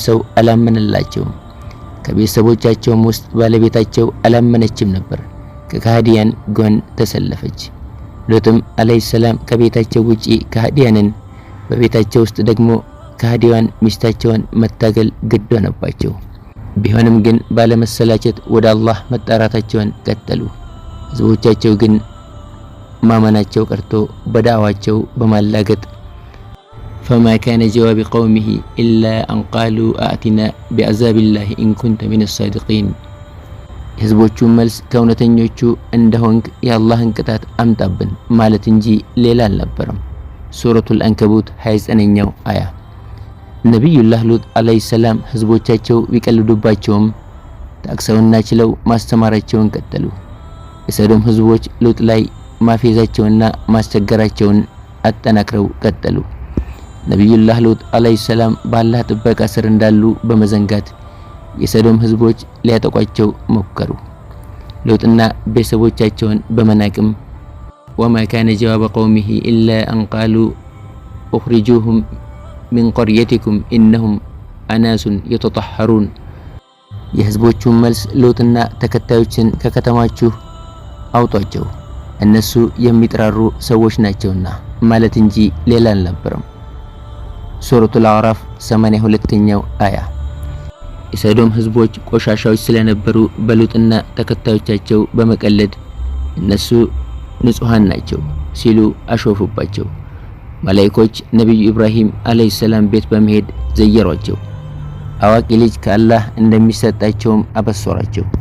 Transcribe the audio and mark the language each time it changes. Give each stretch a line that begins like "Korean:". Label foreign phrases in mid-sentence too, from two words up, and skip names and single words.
Amharic: ሰው አላመነላቸውም። ከቤተሰቦቻቸውም ውስጥ ባለቤታቸው አላመነችም ነበር። ከካህዲያን ጎን ተሰለፈች። ሎጥም
Arabic: عليه السلام
Amharic: ከቤታቸው ውጪ ካህዲያንን፣ በቤታቸው ውስጥ ደግሞ ካህዲዋን ሚስታቸውን መታገል ግድ ሆነባቸው። ቢሆንም ግን ባለመሰላቸት ወደ አላህ መጣራታቸውን ቀጠሉ። ህዝቦቻቸው ግን ማመናቸው ቀርቶ በዳዕዋቸው በማላገጥ
Arabic: فما كان جواب قومه إلا أن قالوا آتنا بعذاب الله إن كنت من الصادقين
Amharic: ህዝቦቹ መልስ ከእውነተኞቹ እንደሆንክ የአላህን ቅጣት አምጣብን ማለት እንጂ ሌላ አልነበረም። ሱረቱል አንከቡት 29ኛው አያ። ነብዩላህ ሎጥ
Arabic: عليه السلام
Amharic: ህዝቦቻቸው ቢቀልዱባቸውም ታክሰውና ችለው ማስተማራቸውን ቀጠሉ። የሰዶም ህዝቦች ሎጥ ላይ ማፌዛቸውና ማስቸገራቸውን አጠናክረው ቀጠሉ። ነብዩላህ ሎጥ
Arabic: عليه السلام
Amharic: በአላህ ጥበቃ ስር እንዳሉ በመዘንጋት የሰዶም ህዝቦች ሊያጠቋቸው ሞከሩ። ሎጥና ቤተሰቦቻቸውን በመናቅም
Arabic: وما كان جواب قومه إلا أن قالوا أخرجوهم من قريتكم إنهم أناس يتطهرون
Amharic: የህዝቦቹ መልስ ሎጥና ተከታዮችን ከከተማችሁ አውጧቸው፣ እነሱ የሚጥራሩ ሰዎች ናቸውና ማለት እንጂ ሌላ አልነበረም። ሱረቱል አዕራፍ 82ኛው አያ። የሰዶም ህዝቦች ቆሻሻዎች ስለነበሩ በሎጥና ተከታዮቻቸው በመቀለድ እነሱ ንጹሃን ናቸው ሲሉ አሾፉባቸው። መላእክቶች ነብዩ ኢብራሂም
Arabic: عليه السلام
Amharic: ቤት በመሄድ ዘየሯቸው። አዋቂ ልጅ ከአላህ እንደሚሰጣቸውም አበሰሯቸው።